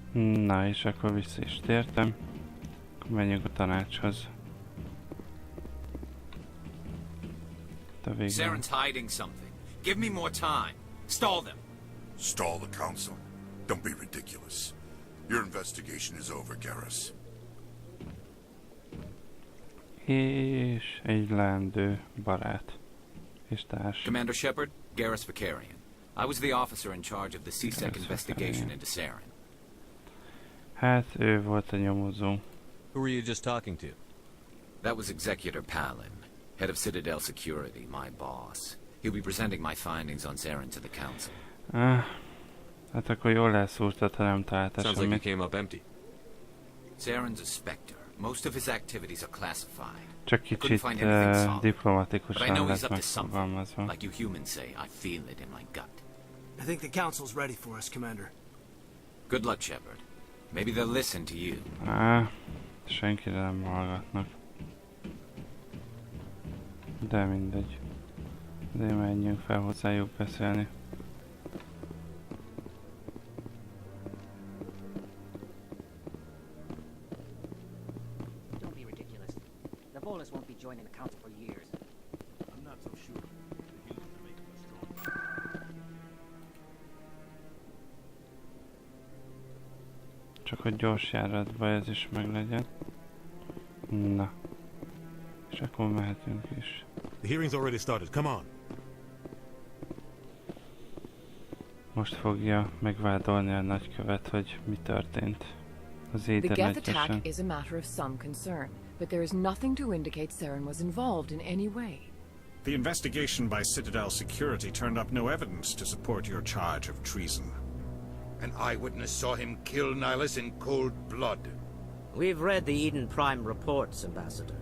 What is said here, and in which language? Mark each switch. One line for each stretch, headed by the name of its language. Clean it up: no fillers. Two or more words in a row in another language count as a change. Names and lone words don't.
Hungarian: Na, és akkor vissza is tértem. Akkor menjünk a tanácshoz.
English: Saren's hiding something. Give me more time. Stall them. Stall the council? Don't be ridiculous. Your investigation is over, Garrus.
Hungarian: És egy leendő barát és társ.
English: Commander Shepard, Garrus Vakarian. I was the officer in charge of the CSEC investigation into Saren.
Hungarian: Hát, ő volt a nyomozó.
English: Who were you just talking to? That was Executor Palin, head of Citadel Security, my boss. He'll be presenting my findings on Saren to the council.
Hungarian: Hát akkor jól elszúrtad, ha nem találtál
English: Sounds like he came up empty. Saren's a Spectre. Most of his activities are classified.
Hungarian: Csak kicsit diplomatikusan lett megfogalmazva.
English: Like you humans say, I feel it in my gut. I think the council's ready for us, Commander. Good luck, Shepard. Maybe they'll listen to you.
Hungarian: Senkire nem hallgatnak. De mindegy. De menjünk fel hozzájuk beszélni.
English: Don't be ridiculous. The Volus won't be joining the council for years. I'm not so sure. The humans are making us strong.
Hungarian: Csak hogy gyors járatba ez is meglegyen. Na. És akkor mehetünk is.
English: The hearing's already started. Come on.
Hungarian: Most fogja megvádolni a nagykövet, hogy mi történt. Az Éden
English: The Geth
Hungarian: egyesen.
English: attack is a matter of some concern, but there is nothing to indicate Saren was involved in any way. The investigation by Citadel Security turned up no evidence to support your charge of treason. An eyewitness saw him kill Nihilus in cold blood. We've read the Eden Prime reports, Ambassador.